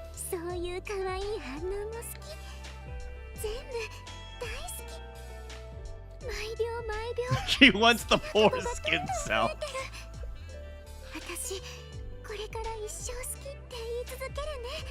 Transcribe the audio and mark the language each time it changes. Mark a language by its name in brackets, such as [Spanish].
[Japanese] そういう可愛い反応も好き。全部大好き。毎秒毎秒 [English] She wants the foreskin cell. [Japanese] 私これから一生好きって言い続けるね。